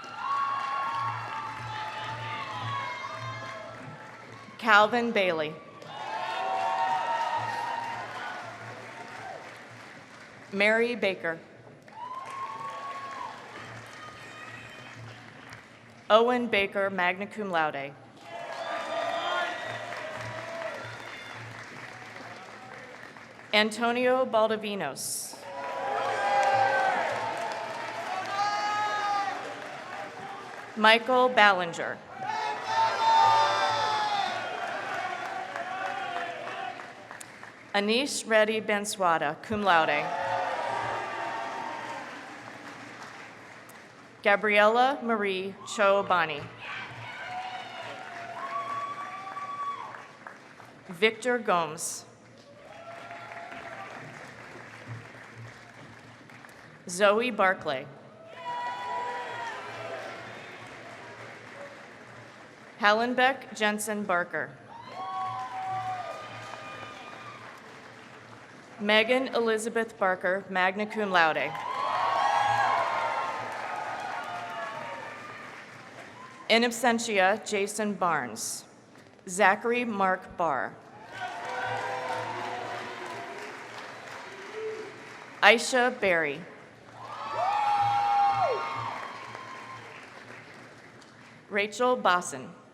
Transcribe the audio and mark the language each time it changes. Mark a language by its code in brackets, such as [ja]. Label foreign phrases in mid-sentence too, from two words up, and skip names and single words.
[en] Calvin Bailey. Mary Baker. Owen Baker, [la] magna cum laude. [en] Antonio Baldovinos. Michael Ballinger. Anish Reddy Benswada, [la] cum laude. [en] Gabriella Marie Choobani. Victor Gomes. Zoe Barclay. Hallenbeck Jensen Barker. Megan Elizabeth Barker, [la] magna cum laude. In absentia, [en] Jason Barnes. Zachary Mark Barr. Aisha Berry. Rachel Bosson.